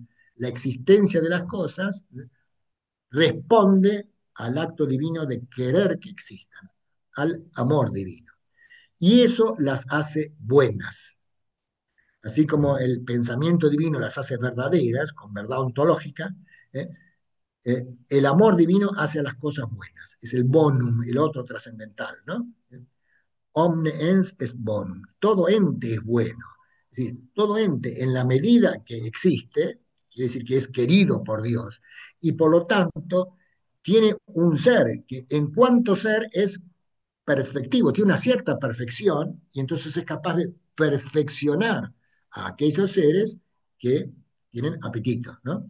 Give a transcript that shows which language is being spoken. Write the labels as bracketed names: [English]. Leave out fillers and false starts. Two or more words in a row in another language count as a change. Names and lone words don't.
[Spanish] La existencia de las cosas responde al acto divino de querer que existan, al amor divino. Y eso las hace buenas. Así como el pensamiento divino las hace verdaderas, con verdad ontológica, ¿eh? El amor divino hace las cosas buenas. Es el bonum, el otro trascendental, ¿no? [Latin] Omne ens est bonum. [Spanish] Todo ente es bueno. Es decir, todo ente en la medida que existe, quiere decir que es querido por Dios, y por lo tanto tiene un ser que en cuanto ser es perfectivo, tiene una cierta perfección, y entonces es capaz de perfeccionar a aquellos seres que tienen apetito, ¿no?